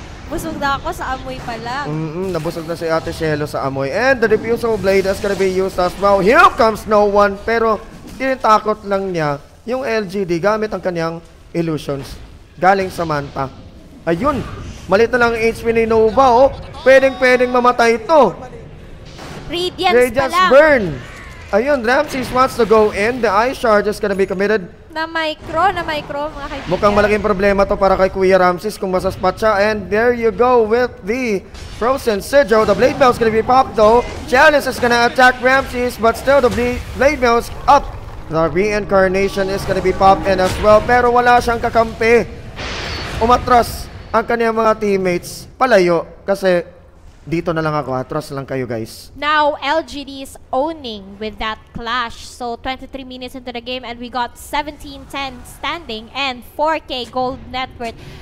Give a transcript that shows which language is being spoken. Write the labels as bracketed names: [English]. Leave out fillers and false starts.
[Filipino] busog na ako sa amoy pala. Nabusog na si Ate Shelo sa amoy. [English] And the Diffusal Blade is gonna be used as well. Here comes no one. [Filipino] Pero, tinitakot lang niya yung LGD gamit ang kanyang illusions. Galing sa Manta. Ayun. Malit na lang ang HP ni Nova. Pwedeng mamatay ito. [English] Radiance burn. Ayun, Ramses wants to go in. The Ice Shard is gonna be committed. [Filipino] Na micro, mga kaibigan. Mukhang malaking problema to para kay Kuya Ramses kung masaspot siya. [English] And there you go with the Frozen Sigil. The Blade Mail is gonna be popped though. Chalice is gonna attack Ramses, but still the Blade Mail is up. The Reincarnation is gonna be popped in as well. [Filipino] Pero wala siyang kakampi. Umatras ang kanyang mga teammates. Palayo kasi dito na lang ako, trust lang kayo guys. [English] Now, LGD is owning with that clash. So, 23 minutes into the game and we got 17-10 standing and 4K gold net worth.